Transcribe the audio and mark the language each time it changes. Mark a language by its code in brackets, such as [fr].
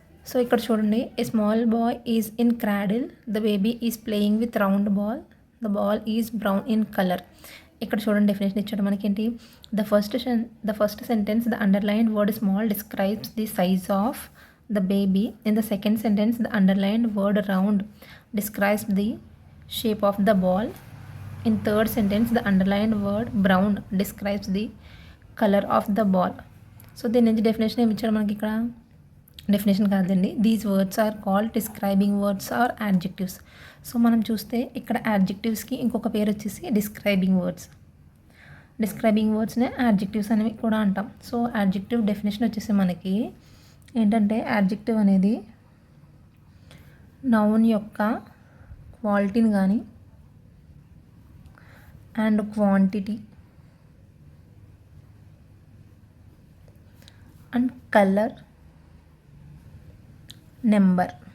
[te] So ఇక్కడ చూడండి, [en] A small boy is in cradle, the baby is playing with round ball, the ball is brown in colour. [te] ఇక్కడ చూడండి definition ఇచ్చాడు మనకేంటి, [en] The first sentence the underlined word small describes the size of the baby. In the second sentence the underlined word round describes the shape of the ball. In third sentence the underlined word brown describes the color of the ball. [te] So దీని నుంచి definition ఏమి ఇచ్చాడు మనకి, ఇక్కడ definition కాదండి, [en] These words are called describing words are adjectives. [te] So మనం చూస్తే ఇక్కడ యాడ్జెక్టివ్స్కి ఇంకొక పేరు వచ్చేసి డిస్క్రైబింగ్ వర్డ్స్. డిస్క్రైబింగ్ వర్డ్స్నే యాడ్జెక్టివ్స్ అనేవి కూడా అంటాం. సో యాడ్జెక్టివ్ డెఫినేషన్ వచ్చేసి మనకి ఏంటంటే, యాడ్జెక్టివ్ అనేది నౌన్ యొక్క క్వాలిటీని కానీ and quantity and colour, number.